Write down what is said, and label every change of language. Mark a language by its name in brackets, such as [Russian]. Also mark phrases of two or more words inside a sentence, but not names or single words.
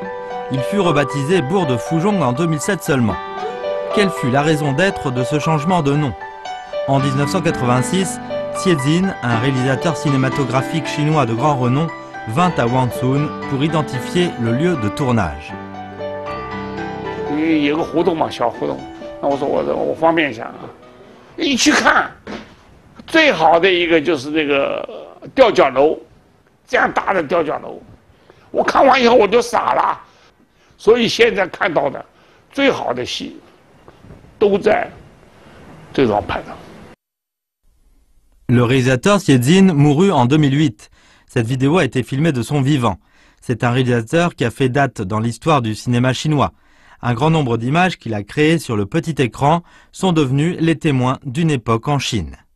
[French] Il fut rebaptisé bourg de Fuzhong en 2007 seulement. Quelle fut la raison d'être de ce changement de nom? En 1986, Xie, un réalisateur cinématographique chinois de grand renom, vint à Wangcun pour identifier le lieu de tournage. Il y a un [Chinese] 互动嘛，小互动。那我说我方便一下啊，一去看，最好的一个就是那个吊脚楼，这样大的吊脚楼，我看完以后我就傻了。所以现在看到的最好的戏都在这张拍的。 [French] Le réalisateur Xie mourut en 2008. Cette vidéo a été filmée de son vivant. C'est un réalisateur qui a fait date dans l'histoire du cinéma chinois. Un grand nombre d'images qu'il a créées sur le petit écran sont devenues les témoins d'une époque en Chine.